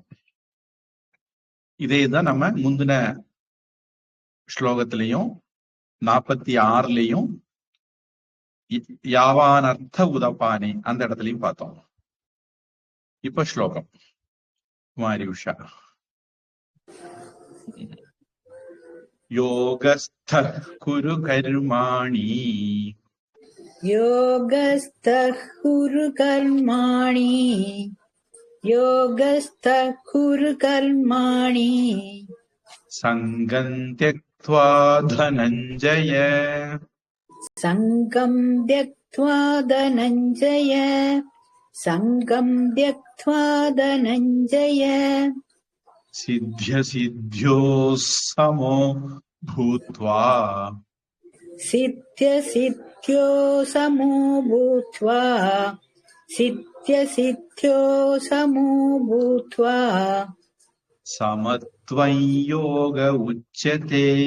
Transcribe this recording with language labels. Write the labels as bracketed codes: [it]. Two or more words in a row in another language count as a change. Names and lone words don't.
[ta] இதே தான் நம்ம முந்தின ஸ்லோகத்திலையும் 46லயும் [sa] यावानर्थ उदपाने [ta] அந்த இடத்துலயும் பார்த்தோம். இப்ப ஸ்லோகம் குமாரி உஷா. [sa] योगस्थ कुरु कर्माणि योगस्थः कुरु कर्माणि योगस्थः कुरु कर्माणि सङ्गं त्यक्त्वा धनञ्जय सङ्गं त्यक्त्वा धनञ्जय सङ्गं त्यक्त्वा धनञ्जय सिद्ध्य सिद्ध्यो समो भूत्वा सिद्ध्यसिद्ध्यो समो भूत्वा सिद्ध्यसिद्ध्यो समो भूत्वा समत्वै योग उच्यते